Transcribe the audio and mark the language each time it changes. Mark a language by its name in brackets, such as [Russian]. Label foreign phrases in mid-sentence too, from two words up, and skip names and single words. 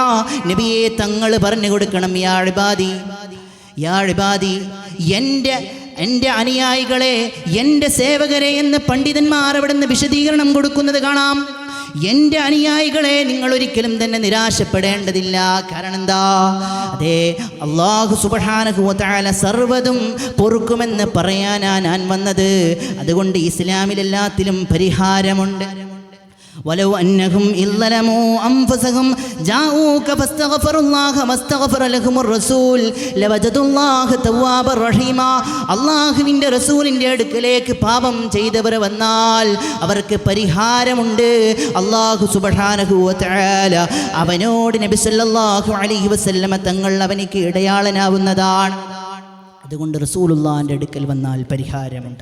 [Malayalam] നബിയെ, തങ്ങൾ പറഞ്ഞു കൊടുക്കണം, [Arabic] يا عبادي يا عبادي, [Malayalam] എൻ്റെ അനുയായികളെ, എൻ്റെ സേവകരെ എന്ന് പണ്ഡിതന്മാർ അവിടെ നിന്ന് വിശദീകരണം കൊടുക്കുന്നത് കാണാം. എൻ്റെ അനുയായികളെ, നിങ്ങൾ ഒരിക്കലും തന്നെ നിരാശപ്പെടേണ്ടതില്ല. കാരണം എന്താ? അതെ, അല്ലാഹു [Arabic] سبحانه وتعالى [Malayalam] സർവ്വതും പൊറുക്കുമെന്ന് പറയാനാ ഞാൻ വന്നത്. അതുകൊണ്ട് ഇസ്ലാമിൽ എല്ലാത്തിലും പരിഹാരമുണ്ട്. [Arabic] ولو أنهم إذ ظلموا أنفسهم جاءوك فاستغفروا الله ما استغفر لهم الرسول لوجدوا الله توابا رحيما. [Malayalam] അല്ലാഹുവിൻ്റെ റസൂലിൻ്റെ അടുക്കലേക്ക് പാപം ചെയ്തവർ വന്നാൽ അവർക്ക് പരിഹാരമുണ്ട്. അല്ലാഹു [Arabic] سبحانه وتعالى [Malayalam] അവനോട് നബി [Arabic] صلى الله عليه وسلم [Malayalam] തങ്ങൾ അവനിക്ക് ഇടയാളനാവുന്നതാണ്. അതുകൊണ്ട് റസൂലുള്ളാഹിൻ്റെ അടുക്കൽ വന്നാൽ പരിഹാരമുണ്ട്.